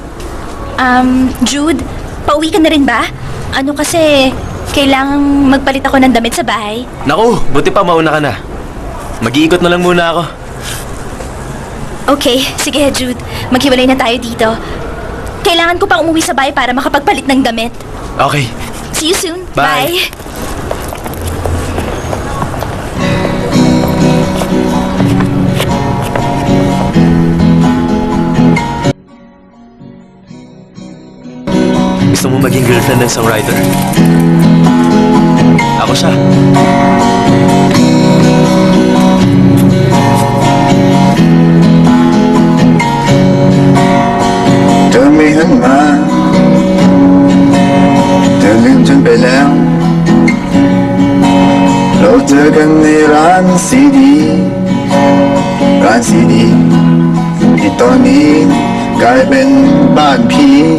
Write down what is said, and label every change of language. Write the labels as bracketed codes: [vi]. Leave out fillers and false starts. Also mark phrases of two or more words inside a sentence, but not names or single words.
[tl] Jude, pauwi ka na rin ba? Kasi kailangang magpalit ako ng damit sa bahay. Naku, buti pa mauna ka na. Mag-iikot na lang muna ako. Okay, sige Jude. Maghiwalay na tayo dito. Kailangan ko pa umuwi sa bahay para makapagpalit ng damit. Okay. [en] See you soon. Bye. Bye. [tl] Gusto mo maging girlfriend ng songwriter? Ako siya. [th] เธอไม่หันมาเธอลืมฉันไปแล้ว เราเจอกันในร้านซีดีที่ตอนนี้กลายเป็นบ้านผี